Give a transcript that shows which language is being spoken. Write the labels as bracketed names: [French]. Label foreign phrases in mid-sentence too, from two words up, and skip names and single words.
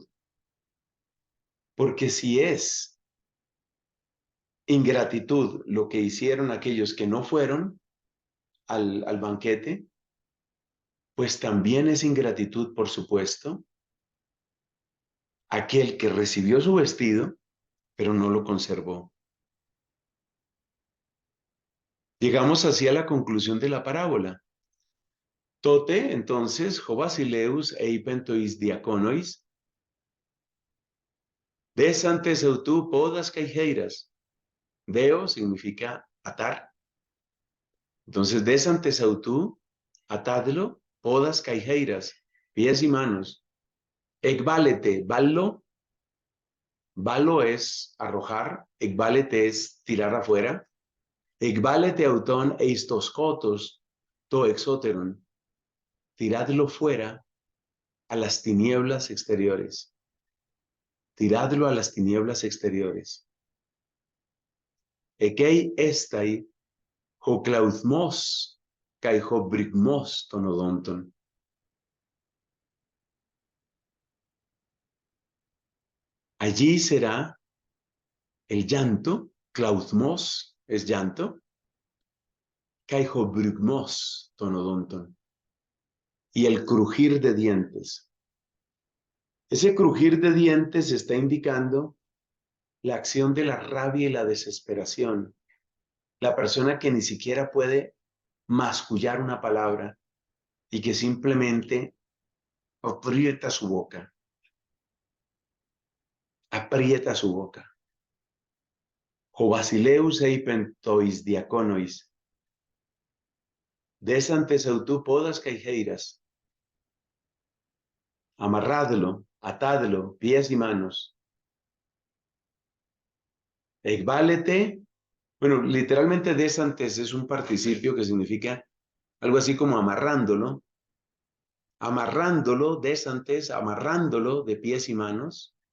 [Spanish] Porque si es ingratitud lo que hicieron aquellos que no fueron al banquete, pues también es ingratitud, por supuesto, aquel que recibió su vestido, pero no lo conservó. Llegamos así a la conclusión de la parábola. Tote, entonces, [Greek] ὁ βασιλεὺς εἶπεν τοῖς διακόνοις, δήσαντες αὐτοῦ πόδας καὶ χεῖρας. [Spanish] Deo significa atar. Entonces, [Greek] δήσαντες αὐτοῦ, [Spanish] atadlo, [Greek] πόδας καὶ χεῖρας, [Spanish] pies y manos. [Greek] Ἐκβάλετε, βάλλω. [Spanish] Ballo es arrojar, ekbalete es tirar afuera. [Greek] Ἐκβάλετε αὐτὸν εἰς τὸ σκότος τὸ ἐξώτερον. [Spanish] Tiradlo fuera a las tinieblas exteriores. Tiradlo a las tinieblas exteriores. [Greek] Ἐκεῖ ἔσται ὁ κλαυθμὸς καὶ ὁ βρυγμὸς τῶν ὀδόντων. [Spanish] Allí será el llanto, clauthmos es llanto, [Greek] καὶ ὁ βρυγμὸς τῶν ὀδόντων. [Spanish] Y el crujir de dientes. Ese crujir de dientes está indicando la acción de la rabia y la desesperación. La persona que ni siquiera puede mascullar una palabra y que simplemente aprieta su boca. Aprieta su boca. [Greek] Ὁ βασιλεὺς εἶπεν τοῖς διακόνοις. Δήσαντες αὐτοῦ πόδας καὶ χεῖρας. [Spanish] Amarradlo, atadlo, pies y manos. Ekbalete, bueno, literalmente [Greek] δήσαντες [Spanish] es un participio que significa algo así como amarrándolo. Amarrándolo, [Greek] δήσαντες, [Spanish] amarrándolo de pies y manos.